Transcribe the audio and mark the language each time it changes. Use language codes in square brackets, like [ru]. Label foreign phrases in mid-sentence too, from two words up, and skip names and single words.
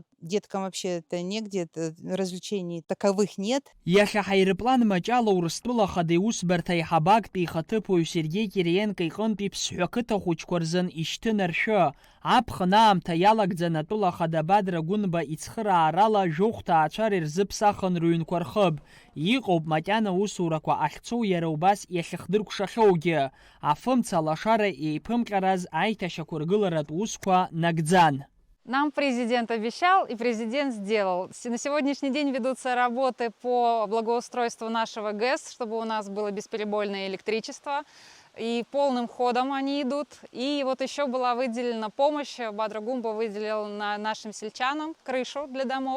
[ru] Деткам вообще это негде, развлечений таковых нет. [ab] Иахьа аҳаирплан маҷала Урыстәыла ахада иусбарҭа аиҳабактәи ихаҭыԥуаҩ Сергеи Кириенко иҟынтәи ԥсҳәы ақыҭа хәыҷқәа рзын ишьҭынаршәы. Аԥхын аамҭа иалагӡаны атәыла ахада Бадра Гәынба ицхыраарала жәохә ҭаацәара ирзыԥсахын рыҩнқәа рхыб. Иҟоуп макьана усурақәа ахьцоу иара убас иахьыхдыркәшахьоугьы. Афымца алашара еиԥымҟьараз аиҭашьақәа ргыларатә усқәа нагӡан. [ru] Нам президент обещал, и президент сделал. На сегодняшний день ведутся работы по благоустройству нашего ГЭС, чтобы у нас было бесперебойное электричество. И полным ходом они идут. И вот еще была выделена помощь. Бадра Гумба выделил нашим сельчанам крышу для домов.